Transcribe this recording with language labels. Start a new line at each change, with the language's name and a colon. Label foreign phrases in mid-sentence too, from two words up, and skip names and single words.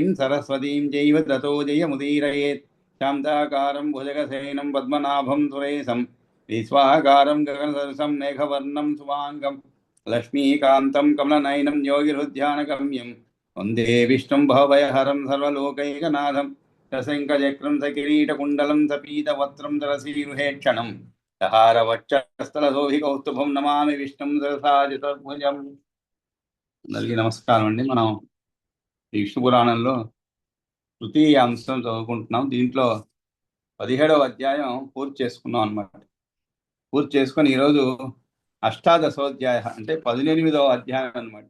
Sanskrit: सरस्वतीं चैव ततो जयमुदीरयेत् शान्ताकारं भुजगशयनं पद्मनाभं सुरेशं विश्वाकारं गगनसदृशं मेघवर्णं सुवाङ्गं लक्ष्मीकान्तं कमलनयनं योगिहृद्यानगम्यं वन्दे विष्णुं भवभयहरं सर्वलोकैकनाथं सशङ्खचक्रं सकिरीटकुण्डलं सपीतवस्त्रं सरसीरुहेक्षणं सहारवक्षस्थलशोभिकौस्तुभं नमामि विष्णुं सरसाचतुर्भुजम्।
Telugu: అందరికీ నమస్కారం అండి. మనం విష్ణు పురాణంలో తృతీయ అంశం చదువుకుంటున్నాం. దీంట్లో 17వ అధ్యాయం పూర్తి చేసుకున్నాం అన్నమాట. పూర్తి చేసుకొని ఈరోజు అష్టాదశోధ్యాయ అంటే 18వ అధ్యాయం అనమాట.